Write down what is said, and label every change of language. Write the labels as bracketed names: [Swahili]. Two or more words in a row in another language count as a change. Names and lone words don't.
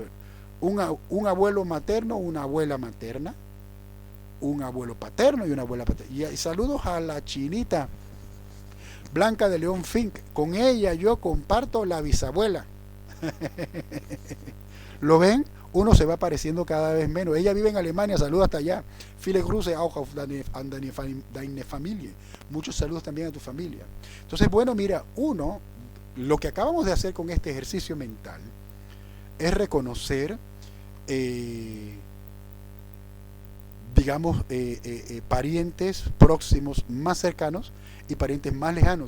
[Spanish] Un abuelo materno, una abuela materna, un abuelo paterno y una abuela paterna. Y saludos a la chinita Blanca de León Fink, con ella yo comparto la bisabuela. ¿Lo ven? Uno se va pareciendo cada vez menos. Ella vive en Alemania, saludos hasta allá. [German] Viele Grüße auch auf deine Familie. [Spanish] Muchos saludos también a tu familia. Entonces, bueno, mira, lo que acabamos de hacer con este ejercicio mental es reconocer, digamos, parientes próximos más cercanos y parientes más lejanos.